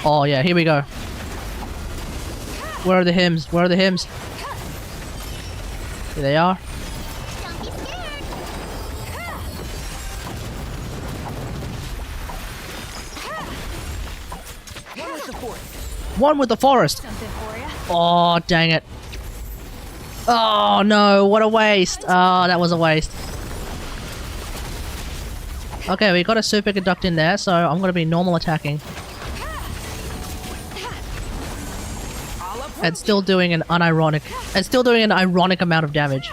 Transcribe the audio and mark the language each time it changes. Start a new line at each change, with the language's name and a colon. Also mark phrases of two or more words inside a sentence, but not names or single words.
English: Oh yeah, here we go. Where are the hymns? Where are the hymns? Here they are. One with the forest. Something for ya. Oh, dang it. Oh no, what a waste. Oh, that was a waste. Okay, we got a Superconduct in there, so I'm gonna be normal attacking. And still doing an ironic amount of damage.